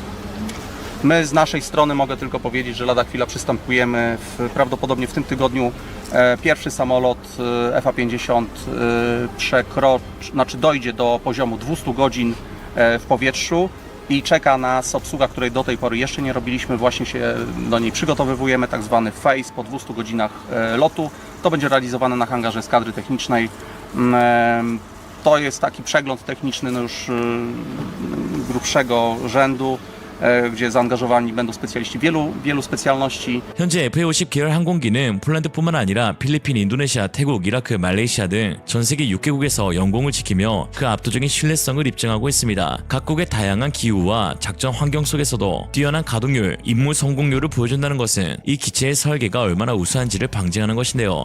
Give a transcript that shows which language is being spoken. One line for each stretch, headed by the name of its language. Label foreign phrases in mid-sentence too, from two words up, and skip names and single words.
Polish: My z naszej strony mogę tylko powiedzieć, że lada chwila przystępujemy prawdopodobnie w tym tygodniu pierwszy samolot FA-50 dojdzie do poziomu 200 godzin w powietrzu i czeka nas obsługa, której do tej pory jeszcze nie robiliśmy, właśnie się do niej przygotowywujemy, tak zwany phase po 200 godzinach lotu. To będzie realizowane na hangarze eskadry technicznej. To jest taki przegląd techniczny już grubszego rzędu, gdzie zaangażowani będą specjaliści wielu specjalności.
Korean: 현재 F-50 계열 항공기는 폴란드뿐만 아니라 필리핀, 인도네시아, 태국, 이라크, 말레이시아 등 전 세계 6개국에서 영공을 지키며 그 압도적인 신뢰성을 입증하고 있습니다. 각국의 다양한 기후와 작전 환경 속에서도 뛰어난 가동률, 임무 성공률을 보여준다는 것은 이 기체의 설계가 얼마나 우수한지를 방증하는 것인데요.